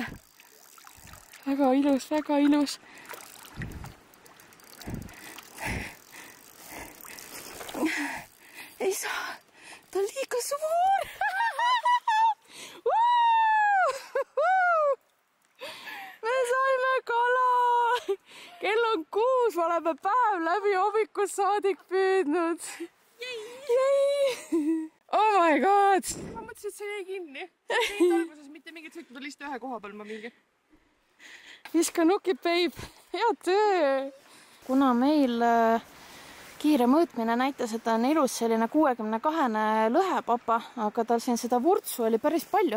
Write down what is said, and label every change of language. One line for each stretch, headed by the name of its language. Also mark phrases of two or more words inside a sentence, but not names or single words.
Estonian: Väga ilus, väga ilus. Ei saa, ta on liiga suur. Me saime kala! Kell on 6, me oleme päev läbi hommikust saadik püüdnud. Jäi!
English: Oh my god!
Estonian: Ma mõtlesin, et see jäi kinni. Ei alguses mitte mingit sõitma, ta lihtsalt ühe koha peal ma mingi. Viska nukid, babe. Hea töö! Kuna meil kiire mõõtmine näitas, et on ilus selline 62 lõhepapa, aga tal siin seda vurtsu oli päris palju.